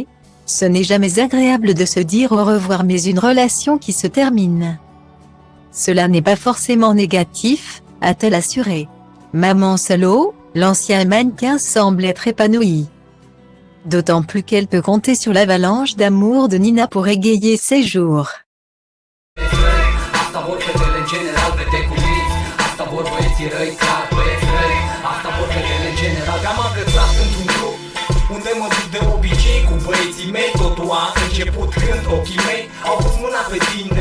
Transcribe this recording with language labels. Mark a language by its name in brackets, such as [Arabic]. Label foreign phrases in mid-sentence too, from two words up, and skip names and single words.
[French] Ce n'est jamais agréable de se dire au revoir, mais une relation qui se termine, cela n'est pas forcément négatif, a-t-elle assuré. Maman Solo, l'ancien mannequin semble être épanoui. D'autant plus qu'elle peut compter sur l'avalanche d'amour de Nina pour égayer ses jours. [Romanian] Unde mă duc de obicei cu băieții mei. Totul a început când ochii mei au pus mâna pe tine.